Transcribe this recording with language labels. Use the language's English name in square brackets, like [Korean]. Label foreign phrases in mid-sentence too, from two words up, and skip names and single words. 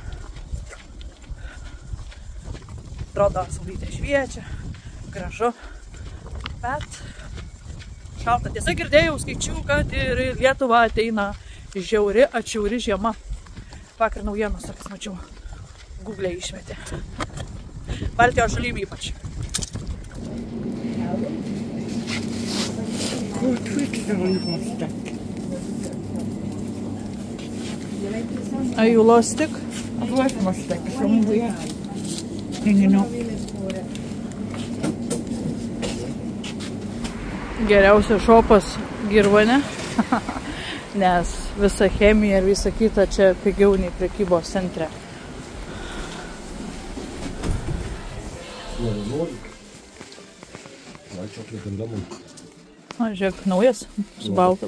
[Lithuanian] Atrodo, saulytė šviečia, gražu, bet šalta. Tiesa, girdėjau, skaičiau, kad ir Lietuva ateina žiauri, atšiauri žiema. Vakar naujienos, sakas, mačiau, Google išmetė. Baltijos šalim ypač. [English] Are you lost stick? I've lost my stick somewhere. Hanging up. [Lithuanian] Geriausias šopas Girvone, nes visa chemija ir visa kita čia pigiau nei prekybos centre. O, žiūrėk, naujas, su balta.